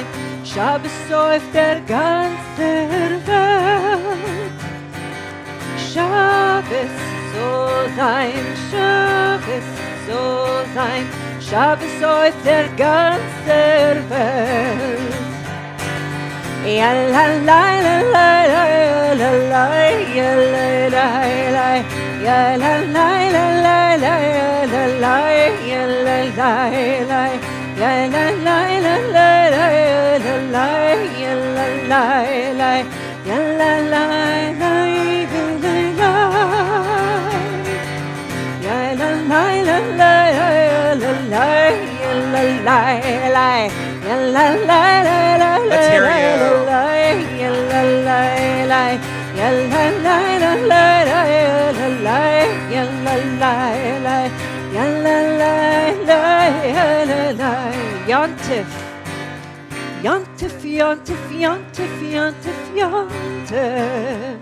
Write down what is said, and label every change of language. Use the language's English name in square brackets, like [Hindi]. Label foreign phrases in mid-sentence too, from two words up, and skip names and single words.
[German] Shabbos auf der ganzen Welt. Shabbos soll sein, Shabbos soll sein. Shabbos auf der ganzen Welt. Ya la la la la la la la, ya la la la, ya la la la la la la la, ya la la la, ya la la la la la la la, ya la la la, ya la la la la la, ya la la la la la la, ya la la la, ya la la la. [English] Let's hear you. [Yiddish] Yontif, Yontif, Yontif, Yontif, Yontif, Yontif.